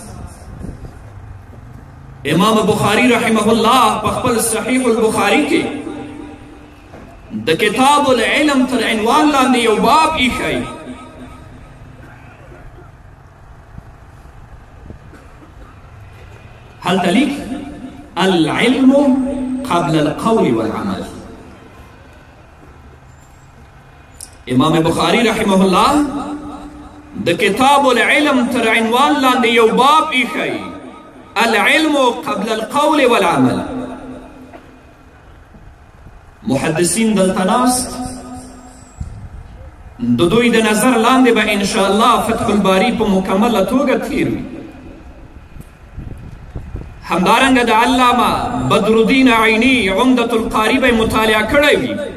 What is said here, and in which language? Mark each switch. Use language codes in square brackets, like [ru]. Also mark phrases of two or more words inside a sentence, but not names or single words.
[ps] امام بخاری [ar] رحمه الله [ps] په خپل صحیح البخاری کې د کتاب العلم تر عنوان لاندې یو باب ایښی. هلته لیک [ar] العلم قبل القول والعمل. [ps] امام بخاری [ar] رحمه الله [ps] د کتاب العلم تر عنوان لاندې یو باب ایښی [ar] العلم قبل القول والعمل. [ps] محدثین دلته ناست، د دوی د نظر لاندې به انشاءالله فتح الباری په مکمله توګه تیر وي. همدارنګه د علامه بدرالدین عیني عمدة القاری به مطالعه کړی وي.